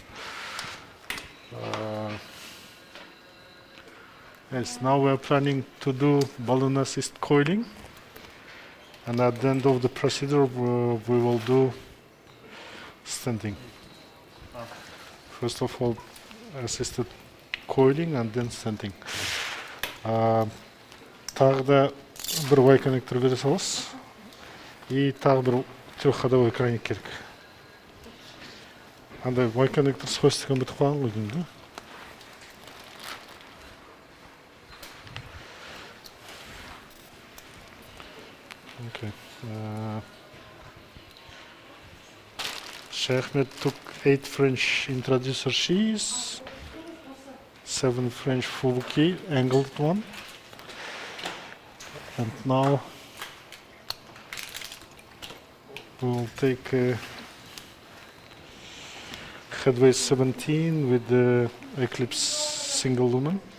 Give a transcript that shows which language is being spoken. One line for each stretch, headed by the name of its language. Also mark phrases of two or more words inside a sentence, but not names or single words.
English: Yes, now we are planning to do balloon assist coiling, and at the end of the procedure we will do stenting. First of all, assisted coiling and then stenting.
Kazakh: Тағы да бір Y коннектор бере саласыз. И тағы бір
Russian: трехходовой краник
Kazakh: керек. Андай Y коннектор
Russian: с хвостиком
Kazakh: бітіп қалған ғой деймін, да?
English: Okay. Sheikh took 8 French introducer sheaths, 7 French full key, angled one, and now we will take headway 17 with the Eclipse single lumen.